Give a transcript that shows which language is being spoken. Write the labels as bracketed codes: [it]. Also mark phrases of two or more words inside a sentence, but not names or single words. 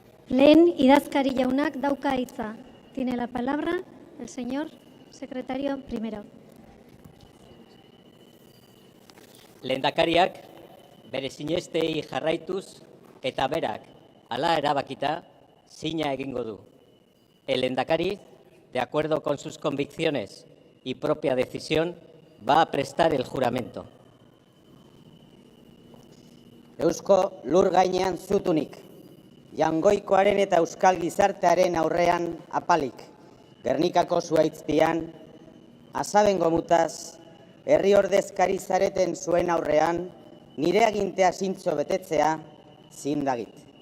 [eu] Lehen idazkari jaunak dauka hitza. [es] Tiene la palabra el señor secretario primero. [eu] Lehendakariak bere sinestei jarraituz eta berak hala erabakita zina egingo du. [es] El lehendakari, de acuerdo con sus convicciones y propia decisión, va a prestar el juramento. [eu] Eusko lur gainean zutunik, Jangoikoaren eta euskal gizartearen aurrean apalik, Gernikako zuaitzpian, Asabengo mutaz, herri ordezkari zareten zuen aurrean, nire agintea zintzo betetzea zindagit.